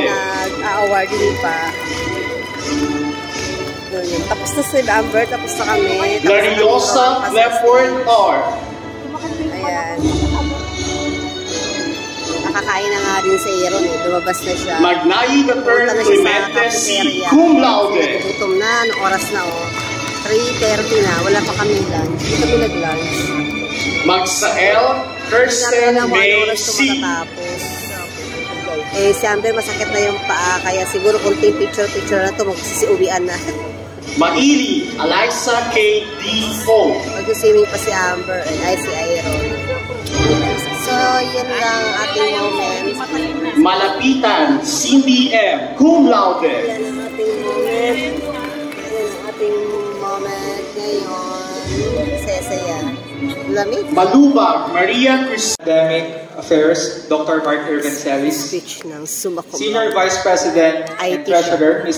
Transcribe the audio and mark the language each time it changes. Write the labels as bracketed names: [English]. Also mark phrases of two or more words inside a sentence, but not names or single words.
[Filipino] Nag-awarding pa. Yun. Tapos na si Amber. Tapos na kami. Lariosa Lefford R. Ayan. Nakakain na nga rin si Aaron eh. Lumabas na siya. Magnayi the third Pumunta na siya sa Clemente C. cafeteria. Cum laude. Nagugutom na. Anong oras na oh? 3:30 na. Wala pa kami lunch. Hindi kami nag-lunch. Magsael Kirsten May C. Matatapos. Eh, si Amber masakit na yung paa. Kaya siguro kunting picture-picture na ito. Magsisiuwian na. Maili Eliza K. D. O. Mag-swimming pa si Amber. Ay, si Aaron. So, yun lang ating moment. Malapitan Cindy M. Cum laude. Yan ang ating moment. Ngayon, saya-saya. Lamig. Malubag, Maria Cristina. [English] Academic Affairs, Dr. Mark Irvin Celis. [Filipino] Speech ng sumakumba. [English] Senior Vice President and Treasurer, Ms.